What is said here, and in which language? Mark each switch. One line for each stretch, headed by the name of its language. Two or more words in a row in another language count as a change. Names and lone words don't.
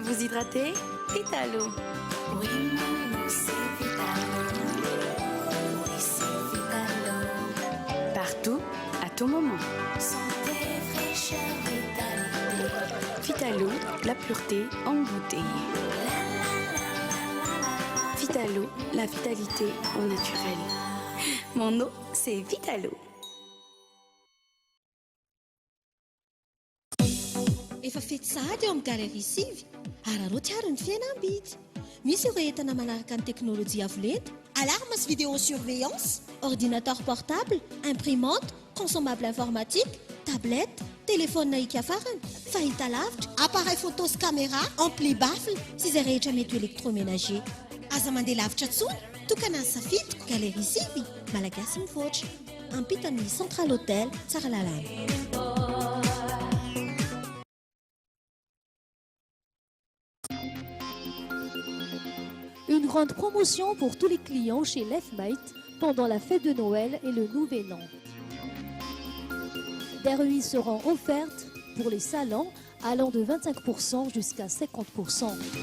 French: hydraté, Vitalo. Oui, maman, c'est Vitalo. Oui, c'est Vitalo. Partout, à tout moment. Santé, fraîcheur, vitalité. Vitalo, la pureté en bouteille. Vitalo, la vitalité au naturel. Mon eau, c'est Vitalo.
Malagasy: Efa fety sahady eo amin'ny galerie sivy ary arao tsiaro ny fihenam-bidy. Misy ireo entana manaraka ny teknôlôjia avo lenta,
French: alarme vidéosurveillance, ordinateur portable, imprimante, consommable informatique, tablette, téléphone
Malagasy: naika farany, fahitalavitra,
French: appareil photo
Malagasy: sy
French: caméra, ampli baffle
Malagasy: sy izay rehetra mety électroménager. Aza mandeha lavitra tsony, tokana ny safidiko galerie sivy, malagasy mivoatra. Ampitany Central Hotel, Tsaralalàna.
French: Une grande promotion pour tous les clients chez Lefmate pendant la fête de Noël et le Nouvel An. Des remises seront offertes pour les salons allant de 25% jusqu'à 50%.